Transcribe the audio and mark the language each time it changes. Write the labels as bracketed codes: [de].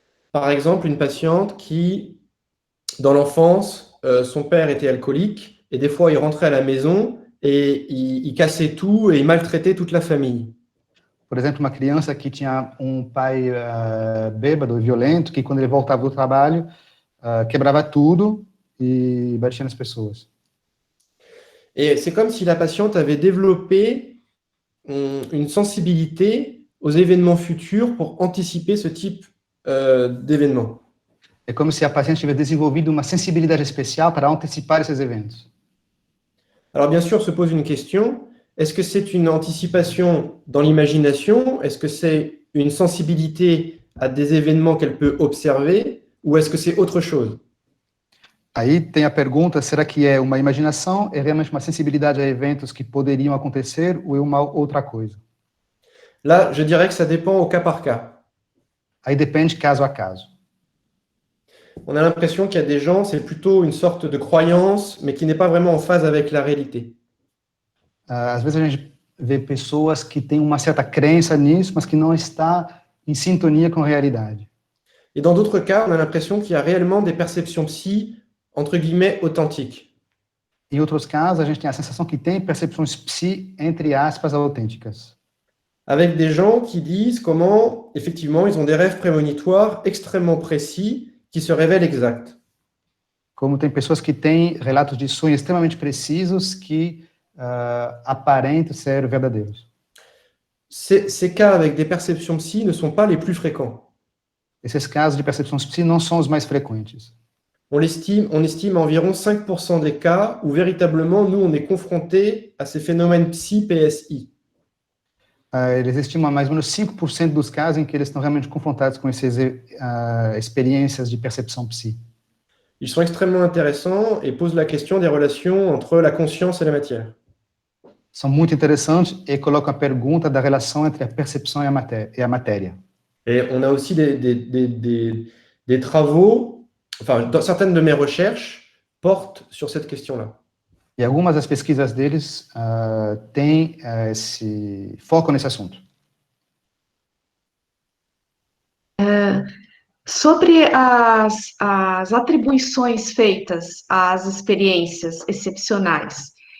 [fr] Par exemple, une patiente qui, dans l'enfance, son père était alcoolique et des fois il rentrait à la maison et il cassait tout et il maltraitait toute la famille. [pt] Por exemplo, uma criança que tinha um pai bêbado e violento, que quando ele voltava do trabalho, quebrava tudo e batia nas pessoas. [fr] Et c'est comme si la patiente avait développé une sensibilité aux événements futurs pour anticiper ce type d'événements. [pt] É como se a paciente tivesse desenvolvido uma sensibilidade especial para antecipar esses eventos. [fr] Alors bien sûr, se pose une question, est-ce que c'est une anticipation dans l'imagination? Est-ce que c'est une sensibilité à des événements qu'elle peut observer? Ou est-ce que c'est autre chose? [pt] Aí tem a pergunta, será que é uma imaginação, é realmente uma sensibilidade a eventos que poderiam acontecer, ou é uma outra coisa? [fr] Là, je dirais que ça dépend au cas par cas. [pt] Aí depende caso a caso. [fr] On a l'impression qu'il y a des gens, c'est plutôt une sorte de croyance, mais qui n'est pas vraiment en phase avec la réalité. [pt] Às vezes a gente vê pessoas que têm uma certa crença nisso, mas que não está em sintonia com a realidade. [fr] Et dans d'autres cas, on a l'impression qu'il y a réellement des perceptions psy, entre guillemets, authentiques. [pt] Em outros casos, a gente tem a sensação que tem percepções psi, entre aspas, autênticas. [fr] Avec des gens qui disent comment, effectivement, ils ont des rêves prémonitoires extrêmement précis qui se révèlent exacts. [pt] Como tem pessoas que têm relatos de sonhos extremamente precisos que aparentam ser verdadeiros. [fr] Ces cas avec des perceptions psy ne sont pas les plus fréquents. [pt] Esses casos de percepções psi não são os mais frequentes. [fr] On estime environ 5% des cas où véritablement, nous, on est confronté à ces phénomènes psy-PSI. [pt] Eles estimam mais ou menos 5% dos casos em que eles estão realmente confrontados com essas experiências de percepção psi. [fr] Ils sont extrêmement intéressants et posent la question des relations entre la conscience et la matière. [pt] São muito interessantes e colocam a pergunta da relação entre a percepção e a matéria. [fr] Et on a aussi des travaux, enfin, certaines de mes recherches portent sur cette question-là. [pt] E algumas das pesquisas deles têm esse foco nesse assunto. Sobre as atribuições feitas às experiências excepcionais,